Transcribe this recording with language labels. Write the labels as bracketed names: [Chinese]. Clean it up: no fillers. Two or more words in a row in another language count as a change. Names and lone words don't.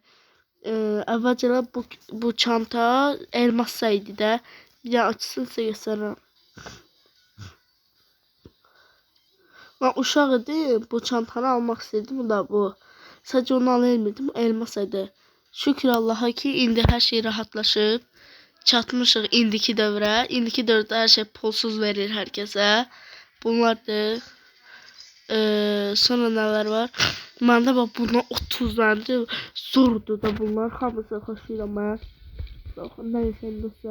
[Azerbaijani] Əvvəlcələr bu çanta elmas saydı da. [Turkish] Bir daha açsın size göstereyim. [Azerbaijani] Ben uşaq idim. [Turkish] Bu çantanı almak istedim. Bu da bu. Sadece onu alayım elmas saydı. [Azerbaijani] Şükür Allah'a ki indi her şey rahatlaşıb. Çatmışıq indiki dövrə. İndiki dövrdə hər şey pulsuz verir herkese. [Turkish] Bunlardır. Sonra neler var? [Azerbaijani] Məndə bax bunlar 30 dənədir. Zordur da bunlar. Hamısı xoşlayıram mən. Neyse dostlar.